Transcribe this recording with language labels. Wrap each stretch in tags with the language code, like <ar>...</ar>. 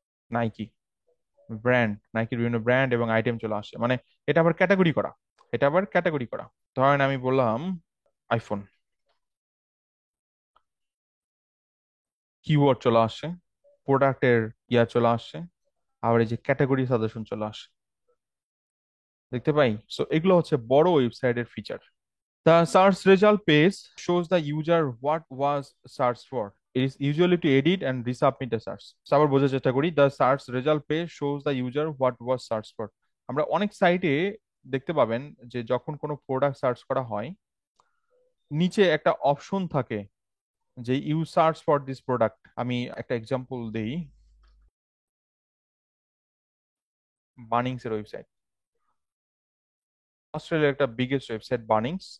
<bn>Nike brand, নাইকির বিভিন্ন brand এবং item চলে আসে, মানে এটা আবার ক্যাটাগরি করা, এটা আবার ক্যাটাগরি করা। ধরেন আমি বললাম আইফোন, কিওয়ার্ড চলে আসে, প্রোডাক্টের ইয়া চলে আসে, আবার এই যে ক্যাটাগরি সাজেশন চলে আসে, দেখতে পাই। সো এগুলো হচ্ছে বড় ওয়েবসাইটের feature.</bn> <en>The search result page shows the user what was searched for. It is usually to edit and resubmit the search. So</en> <bn>আবার বোঝার চেষ্টা করি,</bn> <en>the search result page shows the user what was searched for.</en> <bn>আমরা অনেক সাইটে দেখতে পাবেন যে যখন কোনো প্রোডাক্ট সার্চ করা হয়, নিচে একটা অপশন থাকে যে</bn> <en>You search for this product.</en> <bn>আমি একটা এক্সাম্পল দেই, বার্নিংস এর ওয়েবসাইট, অস্ট্রেলিয়ার একটা বিগেস্ট ওয়েবসাইট বার্নিংস।</bn>